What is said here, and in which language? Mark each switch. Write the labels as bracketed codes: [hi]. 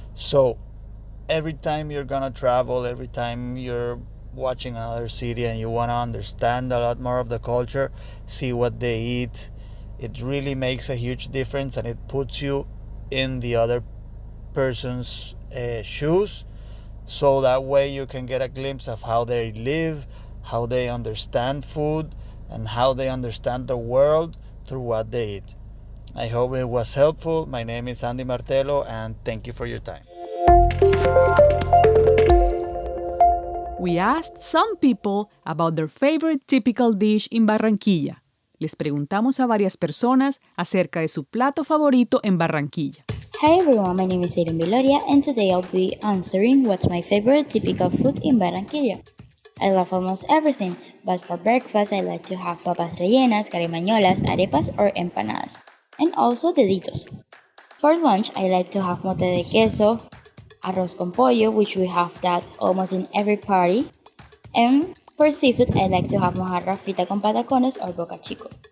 [en] So every time you're gonna travel, every time you're watching another city and you want to understand a lot more of the culture, see what they eat, it really makes a huge difference, and it puts you in the other person's shoes, so that way you can get a glimpse of how they live, how they understand food, and how they understand the world through what they eat. I hope it was helpful. My name is Andy Martelo, and thank you for your time. We asked some people about their favorite typical dish in Barranquilla. [es] Les preguntamos a varias personas acerca de su plato favorito en Barranquilla. [en] Hi everyone, my name is Aiden Viloria, and today I'll be answering what's my favorite typical food in Barranquilla. I love almost everything, but for breakfast I like to have papas rellenas, carimañolas, arepas or empanadas, and also deditos. For lunch I like to have mote de queso, arroz con pollo, which we have that almost in every party, and for seafood I like to have mojarra frita con patacones or boca chico.